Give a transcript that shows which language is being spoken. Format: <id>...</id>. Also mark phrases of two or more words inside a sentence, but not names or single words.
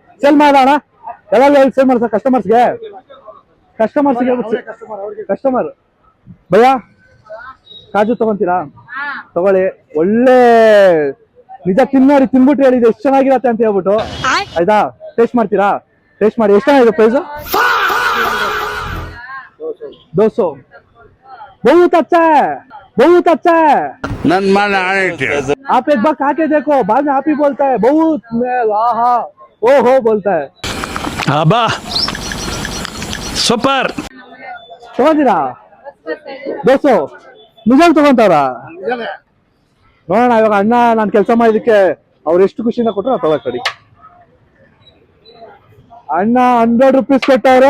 <kn>ಸೇಲ್ ಮಾಡೋಣ ಎಲ್ಲ ಸೇಲ್ ಮಾಡ್ಸ ಕಸ್ಟಮರ್ಸ್ಗೆ ಕಸ್ಟಮರ್. ಭಯ್ಯ ಕಾಜು ತಗೊಂತೀರಾ? ತಗೊಳ್ಳಿ. ಒಳ್ಳೆ ನಿಜ ತಿನ್ನೋರಿ ತಿನ್ಬಿಟ್ಟು ಹೇಳಿದೆ ಎಷ್ಟು ಚೆನ್ನಾಗಿರತ್ತೆ ಅಂತ ಹೇಳ್ಬಿಟ್ಟು. ಆಯ್ತಾ? ಟೇಸ್ಟ್ ಮಾಡ್ತೀರಾ? ಟೇಸ್ಟ್ ಮಾಡಿ. ಎಷ್ಟಾಗಿದೆ ಪ್ರೈಸ್? 200.</kn> <hi>बहुत अच्छा है, बहुत अच्छा है. आप एक बार खा के देखो, बाद में आप ही बोलता है बहुत आहा ओ हो बोलता है.</hi> <kn>ಅಬ್ಬಾ ಸೂಪರ್. ತಗೊಂತೀರಾ? 200 ನಿಜಾಗ್ ತಗೊಂತಾರ? ನೋಡೋಣ ಇವಾಗ. ಅಣ್ಣ ನಾನು ಕೆಲಸ ಮಾಡಿದಕ್ಕೆ ಅವ್ರು ಎಷ್ಟು ಖುಷಿಯಿಂದ ಕೊಟ್ಟರು ನಾವು ತಗೊಳ್ಳಿ. ಅಣ್ಣ 100 ರೂಪೀಸ್ ಕೊಟ್ಟವ್ರೆ.</kn>